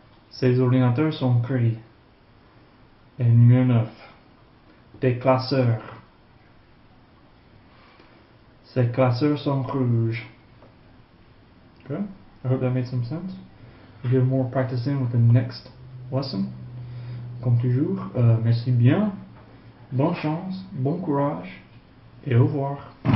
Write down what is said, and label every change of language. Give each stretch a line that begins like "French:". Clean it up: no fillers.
French: Ces ordinateurs sont gris. Et numéro 9. Des classeurs. Ces classeurs sont rouges.
English: Okay, I hope that made some sense. We'll get more practice in with the next lesson.
French: Comme toujours, merci bien, bonne chance, bon courage, et au revoir.